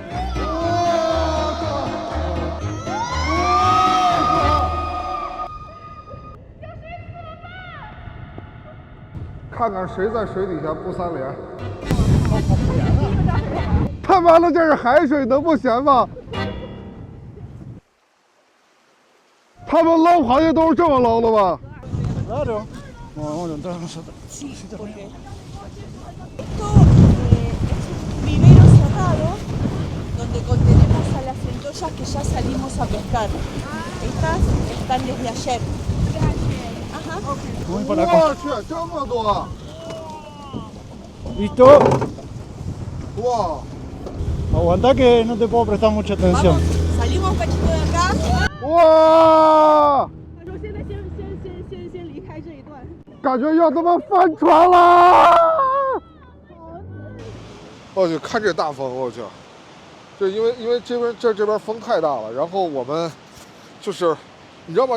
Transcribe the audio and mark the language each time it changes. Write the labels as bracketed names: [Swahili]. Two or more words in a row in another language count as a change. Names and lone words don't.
[Chinese] 看看谁在水底下不三连。他妈的，这是海水，能不咸吗？他们捞螃蟹都是这么捞的吗 [Spanish] ？Claro. Vamos a entrar nosotros. Sí, porque esto es un vivero cerrado donde contenemos a las centollas que ya salimos a pescar. Estas están desde ayer. Ajá. Voy para acá. [Chinese] 我去，这么多！ [Spanish] ¿Listo? [Chinese] 哇！ [Spanish] Aguanta que no te puedo prestar mucha atención. Salimos un cachito de acá. [Chinese] 哇！他说现在先离开这一段。感觉要他妈翻船了！我去，看这大风，我去！这因为这边风太大了，然后我们就是你知道吗？